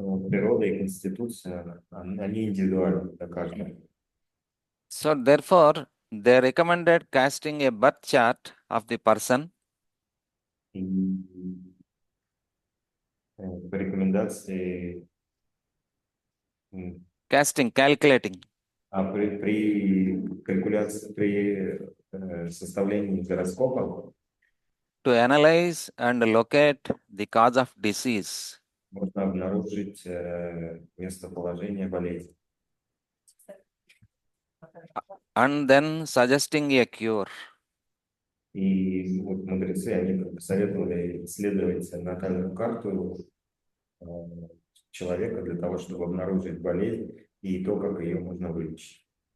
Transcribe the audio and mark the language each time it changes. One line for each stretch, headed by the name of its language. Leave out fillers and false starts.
Russian: Природа и конституция, они индивидуальны для каждого.
English: So therefore, they recommended casting a birth chart of the person
Russian: И по рекомендации,
English: calculating
Russian: при калькуляции, при составлении гороскопа
English: to analyze and locate the cause of disease.
Russian: можно обнаружить местоположение болезни.
English: And then suggesting a cure.
Russian: И вот мудрецы, они советовали исследовать натальную карту человека для того, чтобы обнаружить болезнь и то, как ее можно вылечить.